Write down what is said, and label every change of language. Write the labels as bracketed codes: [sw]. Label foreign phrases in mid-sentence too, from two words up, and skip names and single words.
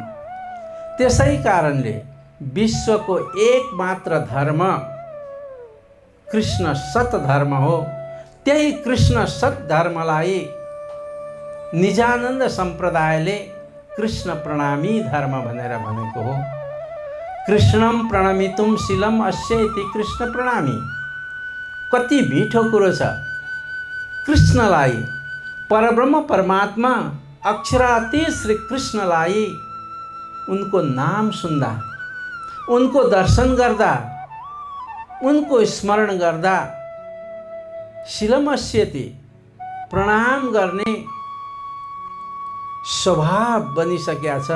[ne] त्यसै कारणले विश्वको एकमात्र धर्म कृष्ण सत धर्म हो। त्यही कृष्ण सत धर्मलाई निजानन्द सम्प्रदायले कृष्ण प्रणामी धर्म भनेर भनेको हो। [sa] कृष्णम प्रणमितुम शीलम अस्य इति कृष्ण प्रणामी। [ne] कति मिठो कुरो छ। कृष्णलाई, परब्रह्म परमात्मा अक्षरातीत श्री कृष्णलाई उनको नाम सुन्दा, उनको दर्शन गर्दा, उनको स्मरण गर्दा शीलमस्यति प्रणाम गर्ने स्वभाव बनिसकेको छ।